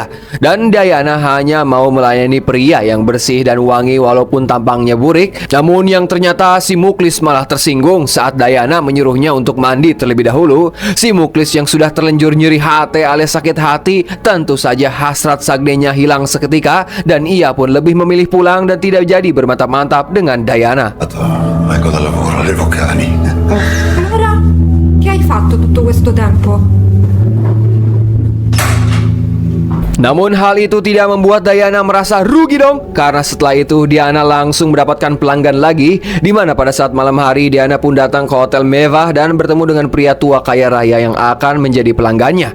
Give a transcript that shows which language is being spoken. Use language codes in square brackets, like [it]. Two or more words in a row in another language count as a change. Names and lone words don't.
[id] Dan Diana hanya mau melayani pria yang bersih dan wangi walaupun tampangnya burik. Namun yang ternyata si Muklis malah tersinggung saat Diana menyuruhnya untuk mandi terlebih dahulu. Si Muklis yang sudah terlenjur nyeri hati alias sakit hati, tentu saja hasrat sagdenya hilang seketika, dan ia pun lebih memilih pulang dan tidak jadi bermantap-mantap dengan Diana. [it] Vengo dal lavoro alle vocali. Allora, che hai fatto tutto questo tempo? [id] Namun hal itu tidak membuat Diana merasa rugi dong, karena setelah itu Diana langsung mendapatkan pelanggan lagi, di mana pada saat malam hari Diana pun datang ke hotel mewah dan bertemu dengan pria tua kaya raya yang akan menjadi pelanggannya.